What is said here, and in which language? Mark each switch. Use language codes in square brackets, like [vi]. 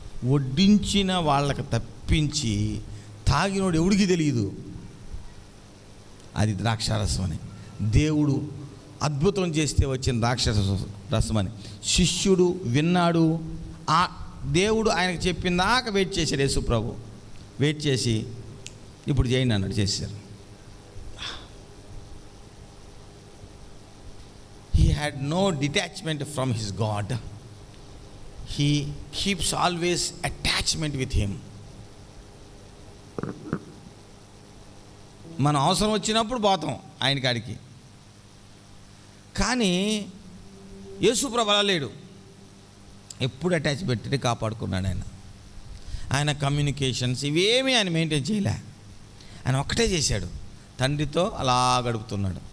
[te] వడ్డించిన వాళ్ళకి తప్పించి తాగినోడు ఎవడికి తెలియదు అది ద్రాక్షారసం అని. దేవుడు అద్భుతం చేస్తే వచ్చిన ద్రాక్షారసం అని శిష్యుడు విన్నాడు. ఆ దేవుడు ఆయనకు చెప్పినాక వెయిట్ చేశాడు. యేసు ప్రభు వెయిట్ చేసి ఇప్పుడు చేయండి అన్నాడు, చేశారు. [en] He had no detachment from his God. He keeps always attachment with him. [te] మనం అవసరం వచ్చినప్పుడు పోతాం ఆయన కాడికి. కానీ యేసుప్రభు అలా లేడు, ఎప్పుడు అటాచ్ పెట్టి కాపాడుకున్నాడు ఆయన. ఆయన కమ్యూనికేషన్స్ ఇవేమీ ఆయన మెయింటైన్ చేయలే, ఆయన ఒక్కటే చేశాడు, తండ్రితో అలా గడుపుతున్నాడు.